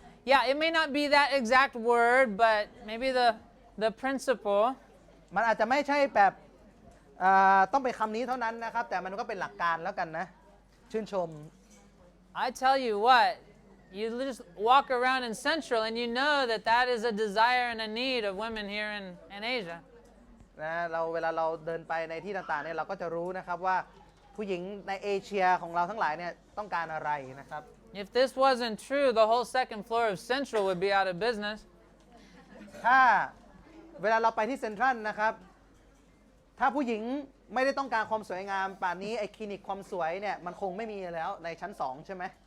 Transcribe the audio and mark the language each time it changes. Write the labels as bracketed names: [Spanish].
[English] Yeah, it may not be that exact word, but maybe the principle. [Thai] มันอาจจะไม่ใช่แบบต้องเป็นคำนี้เท่านั้นนะครับแต่มันก็เป็นหลักการแล้วกันนะชื่นชม [English] I tell you what, you just walk around in Central and you know that that is a desire and a need of women here in Asia. [Thai] นะเวลาเราเดินไปในที่ต่างๆเนี่ยเราก็จะรู้นะครับว่าผู้หญิงในเอเชียของเราทั้งหลายเนี่ยต้องการอะไรนะครับ [English] If this wasn't true, the whole second floor of Central would be out of business. [Thai] ถ้าเวลาเราไปที่เซ็นทรัลนะครับถ้าผู้หญิงไม่ได้ต้องการความสวยงามป่านนี้ไอ้คลินิกความสวยเนี่ยมันคงไม่มีแล้วในชั้น2ใช่ไหม